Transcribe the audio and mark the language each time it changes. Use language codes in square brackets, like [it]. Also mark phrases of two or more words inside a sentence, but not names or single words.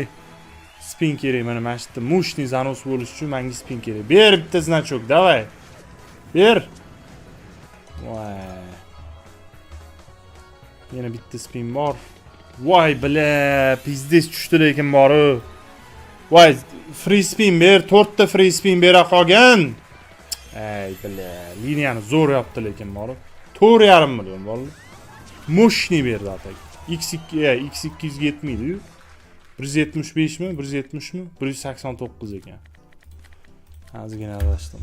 [uz] Spin kerak mana shu yerda mushni zanos bo'lish uchun menga spin kerak. Ber bitta [ru] значок, давай. [uz] Ber. Voy. Yana bitta spin bor. Voy, [ru] бля, пиздец [uz] tushdi lekin bor-u. Voy, [en] free spin [uz] ber, 4 ta [en] free spin [uz] bera qolgan. Ey, bile, liniyani zo'r yaptı lekin bor-u. 4,5 million bolalar. Mushni berdi atak. X2 yetmaydi-yu. 175 mi? 170 mi? 189 ekan. Ozgina adashdim.